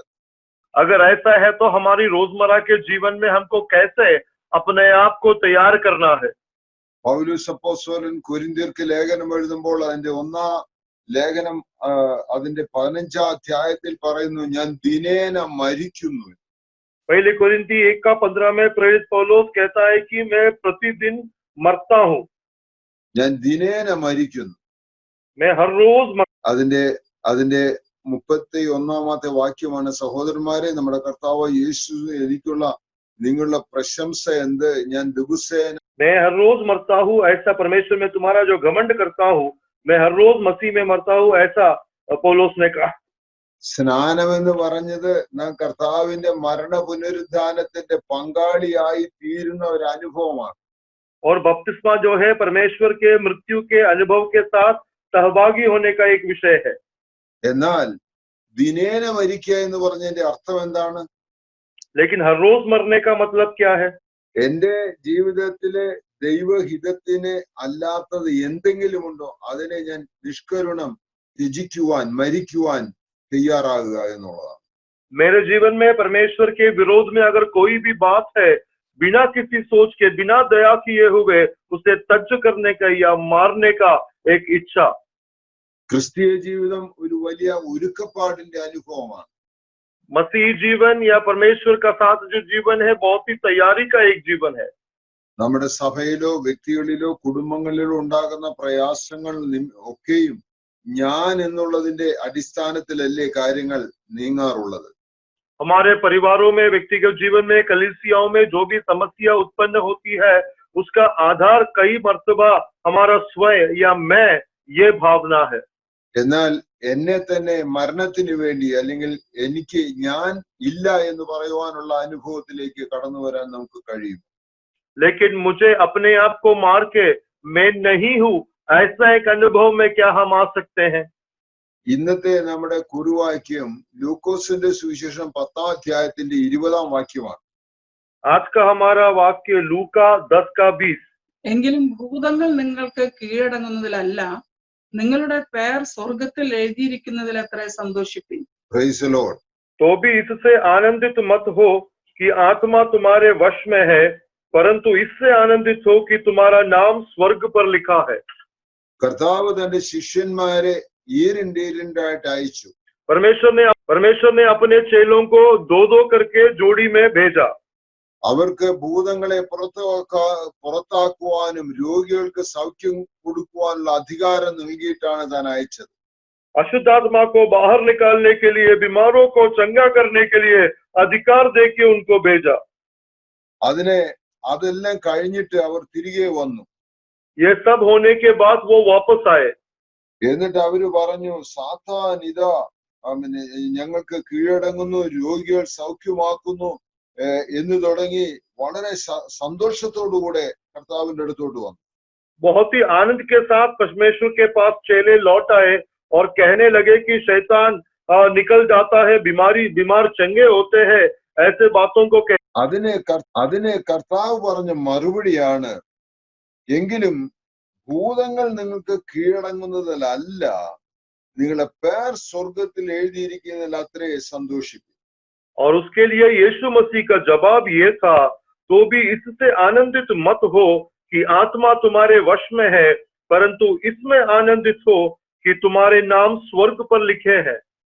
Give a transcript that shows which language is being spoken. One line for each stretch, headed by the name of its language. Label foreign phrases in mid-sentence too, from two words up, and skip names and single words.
Hindi: अगर ऐसा है तो हमारी रोजमर्रा के जीवन में हमको कैसे अपने आप को तैयार करना है।
Malayalam: പൗലോസ് അപ്പോസ്തലൻ കൊരിന്ത്യർക്ക് ലേഖനം എഴുതുമ്പോൾ അതിന്റെ 1-ാം ലേഖനം അതിന്റെ 15-ാം അധ്യായത്തിൽ പറയുന്നു, ഞാൻ ദിനേന മരിക്കുന്നു.
Hindi: पहले कोरिन्थी 1 का 15 में प्रेरित पौलुस कहता है कि मैं प्रतिदिन मरता हूँ।
Malayalam: ഞാൻ ദിനേന മരിക്കുന്നു.
Hindi: मैं हर रोज
Malayalam: അതിന്റെ 31-ാമത്തെ വാക്യമാണ്, സഹോദരന്മാരെ, നമ്മുടെ കർത്താവ് യേശു എനിക്കുള്ള നിങ്ങളുടെ പ്രശംസ എന്ത്? ഞാൻ ദിവസേന
Hindi: मैं हर रोज मरता हूँ, ऐसा परमेश्वर में तुम्हारा जो घमंड करता हूँ, मैं हर रोज मसीह में मरता हूँ, ऐसा पौलुस ने कहा।
Malayalam: സ്നാനം എന്ന് പറഞ്ഞത് നാം കർത്താവിന്റെ മരണ പുനരുദ്ധാനത്തിന്റെ പങ്കാളിയായി തീരുന്ന ഒരു അനുഭവമാണ്.
Hindi: और बपतिस्मा जो है परमेश्वर के मृत्यु के अनुभव के साथ सहभागी होने का एक विषय है।
Malayalam: എന്നാൽ ദിനേന മരിക്കുക എന്ന് പറഞ്ഞതിന്റെ അർത്ഥം എന്താണ്?
Hindi: लेकिन हर रोज मरने का मतलब क्या है?
Malayalam: എന്റെ ജീവിതത്തിലെ ദൈവഹിതത്തിന് അല്ലാത്തത് എന്തെങ്കിലും ഉണ്ടോ അതിനെ ഞാൻ നിഷ്കരുണം ത്യജിക്കുവാൻ, മരിക്കുവാൻ തയ്യാറാകുക എന്നുള്ളതാണ്.
Hindi: मेरे जीवन में परमेश्वर के विरोध में अगर कोई भी बात है, बिना किसी सोच के, बिना दया किए हुए उसे तज करने का या मारने का एक इच्छा।
Malayalam: ക്രിസ്തീയ ജീവിതം ഒരു വലിയ ഒരുക്കപ്പാടിന്റെ അനുഭവമാണ്.
Hindi: मसीह जीवन या परमेश्वर का साथ जो जीवन है, बहुत ही तैयारी का एक जीवन है।
Malayalam: നമ്മുടെ സഭയിലോ വ്യക്തികളിലോ കുടുംബങ്ങളിലോ ഉണ്ടാകുന്ന പ്രയാസങ്ങൾ ഒക്കെയും ഞാൻ എന്നുള്ളതിന്റെ അടിസ്ഥാനത്തിലല്ലേ കാര്യങ്ങൾ നീങ്ങാറുള്ളത്.
Hindi: हमारे परिवारों में, व्यक्तिगत जीवन में, कलीसियाओं में जो भी समस्या उत्पन्न होती है, उसका आधार कई मर्तबा हमारा स्वयं या मैं, ये भावना है।
Malayalam: എന്നാൽ എന്നെ തന്നെ മരണത്തിന് വേണ്ടി, അല്ലെങ്കിൽ എനിക്ക് ഞാൻ ഇല്ല എന്ന് പറയുവാനുള്ള അനുഭവത്തിലേക്ക് കടന്നു വരാൻ നമുക്ക് കഴിയും.
Hindi: लेकिन मुझे अपने आप को मार के मैं नहीं हूं, ऐसा एक अनुभव में क्या हम आ सकते हैं?
Malayalam: ഇന്നത്തെ നമ്മുടെ കുറുവാക്യം ലൂക്കോസിന്റെ സുവിശേഷം 10-ാം അധ്യായത്തിന്റെ 20-ാം വാക്യമാണ്.
Hindi: आज का हमारा वाक्य लूका 10:20।
Malayalam: എങ്കിലും ഭൂതങ്ങൾ നിങ്ങൾക്ക് കീഴടങ്ങുന്നതിലല്ല, നിങ്ങളുടെ പേർ സ്വർഗത്തിൽ എഴുതിയിരിക്കുന്നതിലത്രേ സന്തോഷിപ്പിൻ.
English: Praise the Lord.
Hindi: तो भी इससे आनंदित मत हो कि आत्मा तुम्हारे वश में है, परंतु इससे आनंदित हो कि तुम्हारा नाम स्वर्ग पर लिखा है।
Malayalam: കർത്താവ് തന്റെ ശിഷ്യന്മാരെ ഈരിണ്ടായിട്ട് അയച്ചു.
Hindi: परमेश्वर ने अपने चेलों को दो दो करके जोड़ी में भेजा।
Malayalam: അവർക്ക് ഭൂതങ്ങളെ പുറത്താക്കുവാനും രോഗികൾക്ക് സൗഖ്യം കൊടുക്കുവാനുള്ള അധികാരം നൽകിയിട്ടാണ് താൻ അയച്ചത്.
Hindi: अशुद्ध आत्मा को बाहर निकालने के लिए, बीमारों को चंगा करने के लिए अधिकार देके उनको भेजा।
Malayalam: അതെല്ലാം കഴിഞ്ഞിട്ട് അവർ തിരികെ വന്നു.
Hindi: ये सब होने के बाद वो वापस आए।
Malayalam: എന്നിട്ട് അവര് പറഞ്ഞു, സാത്താൻ ഇതാ ഞങ്ങൾക്ക് കീഴടങ്ങുന്നു, രോഗികൾ സൗഖ്യമാക്കുന്നു എന്ന് തുടങ്ങി വളരെ സന്തോഷത്തോടുകൂടെ കർത്താവിന്റെ അടുത്തോട്ട് വന്നു.
Hindi: बहुत ही आनंद के साथ परमेश्वर के पास चेले लौट आए और कहने लगे कि शैतान निकल जाता है, बीमार चंगे होते हैं, ऐसे बातों को
Malayalam: അതിനെ കർത്താവ് പറഞ്ഞ മറുപടിയാണ്, എങ്കിലും ഭൂതങ്ങൾ നിങ്ങൾക്ക് കീഴടങ്ങുന്നതിലല്ല, നിങ്ങളുടെ പേർ സ്വർഗത്തിൽ എഴുതിയിരിക്കുന്നതിൽ അത്രേ സന്തോഷിക്കും.
Hindi: और उसके लिए यीशु मसीह का जवाब ये था, तो भी इससे आनंदित मत हो कि आत्मा तुम्हारे वश में है, परंतु इसमें आनंदित हो कि तुम्हारे नाम स्वर्ग पर लिखे हैं।